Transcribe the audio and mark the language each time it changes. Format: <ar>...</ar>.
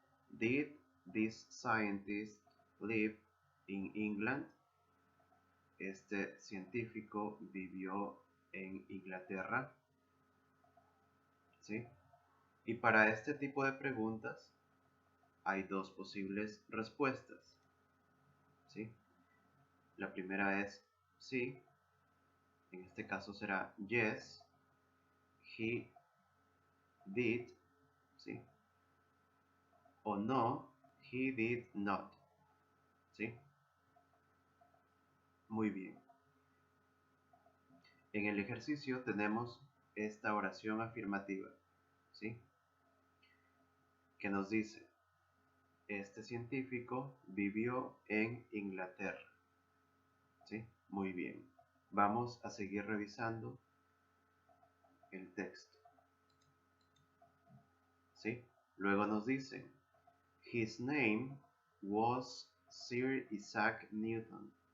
<en>Did this scientist live in England?</en> <es>Este científico vivió en Inglaterra. ¿Sí? Y para este tipo de preguntas hay dos posibles respuestas. ¿Sí? La primera es sí. En este caso será</es> <en>yes, he did.</en> <es>¿Sí?</es> <en>O no, he did not. ¿Sí?</en> <es>Muy bien. En el ejercicio tenemos esta oración afirmativa, ¿sí? Que nos dice, este científico vivió en Inglaterra, ¿sí? Muy bien. Vamos a seguir revisando el texto, ¿sí? Luego nos dice,</es> <en>his name was Sir Isaac Newton.</en>